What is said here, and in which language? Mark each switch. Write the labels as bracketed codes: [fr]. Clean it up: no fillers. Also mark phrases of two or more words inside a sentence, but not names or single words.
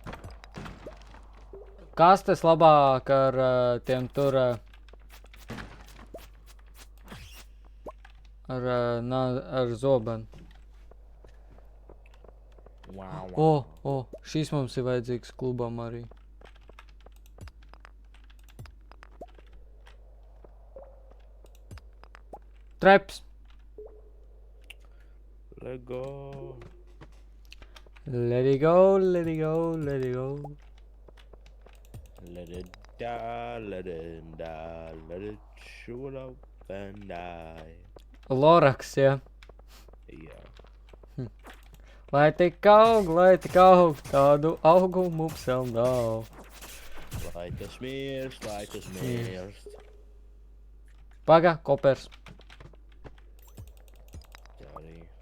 [lv] Kastes labāk ar tiem tur ar zobenu. Wow. Šīs mums ir vajadzīgs klubam arī. Treps. [en] Let go. Let it go, let it go, let it go. Let it die, let it die, let it shoot up and die. [lv] Loraks, ja. Jā. Lai tik aug, tādu augu mums vēl nav. Lai tas mirst, lai tas mirst. Paga, kopers. Tā arī.